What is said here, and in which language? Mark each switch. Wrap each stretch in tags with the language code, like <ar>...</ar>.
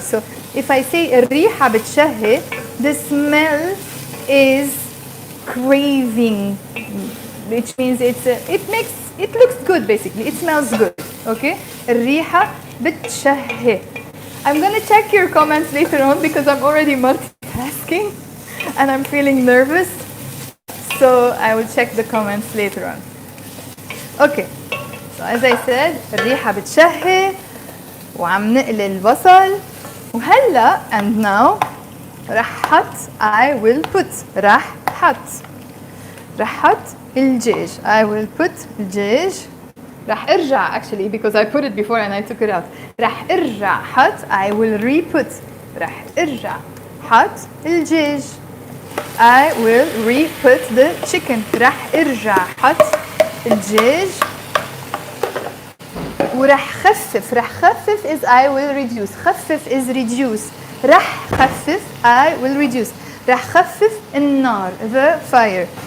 <en>So if I say</en> <ar>الريحة بتشهي,</ar> <en>the smell is craving, which means it looks good, basically. It smells good. Okay?</en> <ar>الريحة بتشهي.</ar> <en>I'm gonna check your comments later on because I'm already multitasking and I'm feeling nervous. So I will check the comments later on. Okay.</en> <ar>So as I said, الريحة بتشهي وعم نقلي البصل وهلا</ar> <en>and now</en> <ar>رح حط</ar> <en>I will put</en> <ar>رح حط الدجاج.</ar> <en>I will put الدجاج.</en> <ar>رح ارجع</ar> <en>actually because I put it before and I took it out.</en> <ar>رح ارجع حط</ar> <en>I will re-put.</en> <ar>رح ارجع حط الدجاج.</ar> <en>I will re-put the chicken.</en> <ar>رح ارجع حط الدجاج ورح خفف</ar> <en>is I will reduce. خفف is reduce.</en> <ar>رح خفف</ar> <en>I will reduce.</en> <ar>رح خفف النار</ar> <en>the fire.</en>